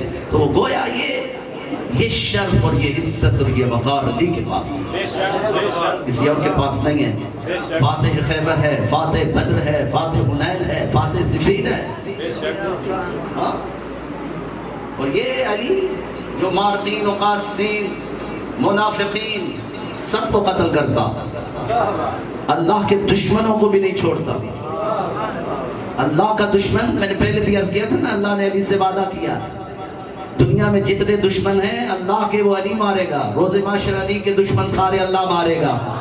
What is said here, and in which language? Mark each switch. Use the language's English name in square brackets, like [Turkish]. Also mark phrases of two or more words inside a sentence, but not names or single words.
[Urdu] تو گویا یہ یہ شرف اور یہ عزت اور یہ وقار علی کے پاس ہے، کسی اور کے پاس نہیں ہے۔ فاتح خیبر ہے، فاتح بدر ہے، فاتح حنین ہے، فاتح صفین ہے۔ ہاں؟ اور یہ علی جو مارتین و قاسدین منافقین سب کو قتل کرتا، اللہ کے دشمنوں کو بھی نہیں چھوڑتا۔ اللہ کا دشمن، میں نے پہلے بھی عرض کیا تھا نا، اللہ نے علی سے وعدہ کیا دنیا میں جتنے دشمن ہیں اللہ کے وہ علی مارے گا، روز معاشر علی کے دشمن سارے اللہ مارے گا۔